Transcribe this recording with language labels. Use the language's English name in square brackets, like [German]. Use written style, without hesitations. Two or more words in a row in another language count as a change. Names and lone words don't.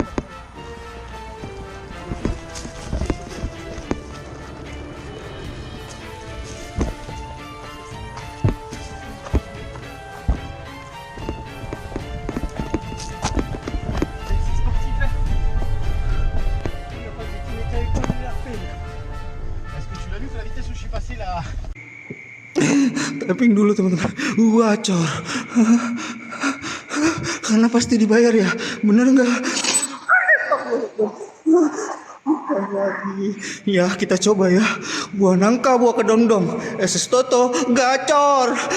[French] Est-ce que tu l'as vu que la vitesse où je suis passé là? [Indonesian] Tapping dulu teman-teman. Gacor. Karena pasti dibayar ya. Bener nggak? Lagi. Ya kita coba ya. Buah nangka, buah kedondong. SS Toto gacor.